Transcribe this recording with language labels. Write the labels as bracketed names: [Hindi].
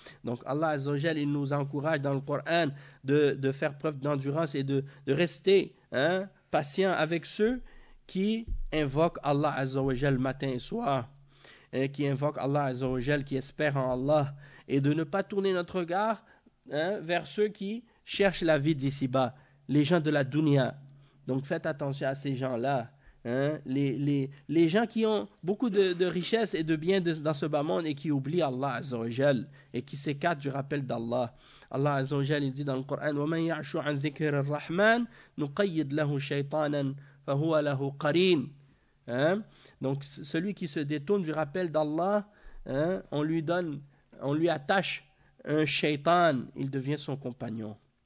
[French] Donc Allah Azza wa Jalla, il nous encourage dans le Coran de faire preuve d'endurance et de rester, hein, patient avec ceux qui invoque Allah Azza wa Jal matin et soir, et qui invoque Allah Azza wa Jal, qui espère en Allah, et de ne pas tourner notre regard, hein, vers ceux qui cherchent la vie d'ici-bas, les gens de la dunya. Donc faites attention à ces gens-là, hein, les gens qui ont beaucoup de richesses et de biens dans ce bas-monde et qui oublient Allah Azza wa Jal et qui s'écartent du rappel d'Allah. [Arabic] Allah Azza wa Jal, il dit dans le Coran, وَمَنْ يَعْشُ عَنْ ذِكْرِ الرَّحْمَنِ نُقَيِّدْ لَهُ شَيْطَانًا فَهُوَ لَهُ قَرِينٌ. [French] Hein? Donc celui qui se détourne du rappel d'Allah, hein, on lui attache un shaitan, il devient son compagnon.